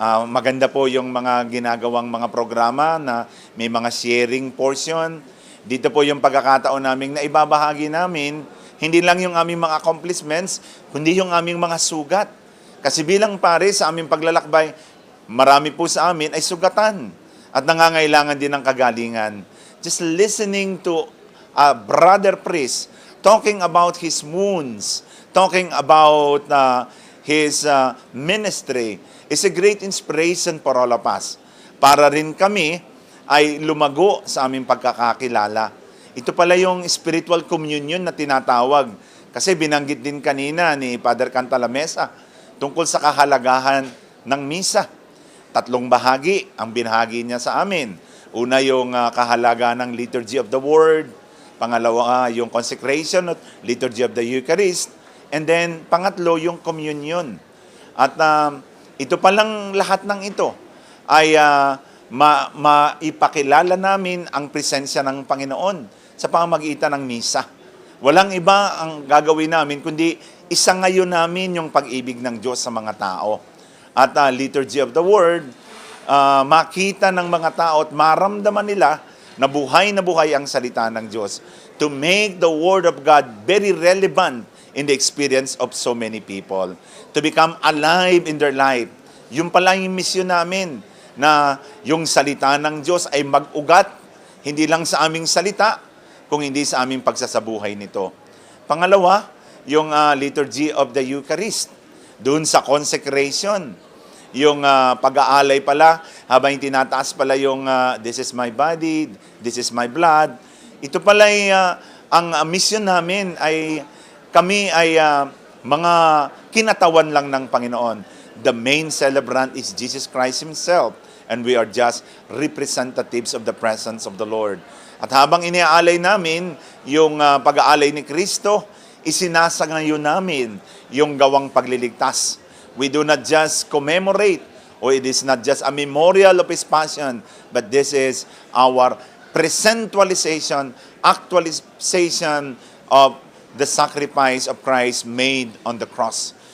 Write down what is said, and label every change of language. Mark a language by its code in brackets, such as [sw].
[tl] Maganda po yung mga ginagawang mga programa na may mga sharing portion. Dito po yung pagkakataon namin na ibabahagi namin hindi lang yung aming mga accomplishments, kundi yung aming mga sugat. Kasi bilang pare sa aming paglalakbay, marami po sa amin ay sugatan at nangangailangan din ng kagalingan. [en] Just listening to a brother priest talking about his wounds, talking about his ministry is a great inspiration for all of us. [tl] Para rin kami ay lumago sa aming pagkakakilala. Ito pala yung spiritual communion na tinatawag. Kasi binanggit din kanina ni Father Cantalamessa tungkol sa kahalagahan ng misa. 3 bahagi ang binahagi niya sa amin. Una yung kahalagahan ng Liturgy of the Word. Pangalawa yung consecration of Liturgy of the Eucharist. [en] And then [tl] pangatlo yung communion. At ito palang lahat ng ito ay maipakilala namin ang presensya ng Panginoon sa pamamagitan ng misa. Walang iba ang gagawin namin, kundi isa ngayon namin yung pag-ibig ng Diyos sa mga tao. [en] At Liturgy of the Word, [tl] makita ng mga tao at maramdaman nila na buhay ang salita ng Diyos [en] to make the Word of God very relevant in the experience of so many people. To become alive in their life. [tl] Yung pala yung mission namin, na yung salita ng Diyos ay mag-ugat, hindi lang sa aming salita, kung hindi sa aming pagsasabuhay nito. Pangalawa, yung Liturgy of the Eucharist. Doon sa consecration, yung pag-aalay pala, habang tinataas pala yung [en] this is my body, this is my blood. [tl] Ito pala ay, ang mission namin ay kami ay mga kinatawan lang ng Panginoon. [en] The main celebrant is Jesus Christ Himself, and we are just representatives of the presence of the Lord. [tl] At habang iniaalay namin yung pag-aalay ni Kristo, isinasagayon namin yung gawang pagliligtas. [en] We do not just commemorate, or it is not just a memorial of His passion, but this is our presentualization, actualization of the sacrifice of Christ made on the cross.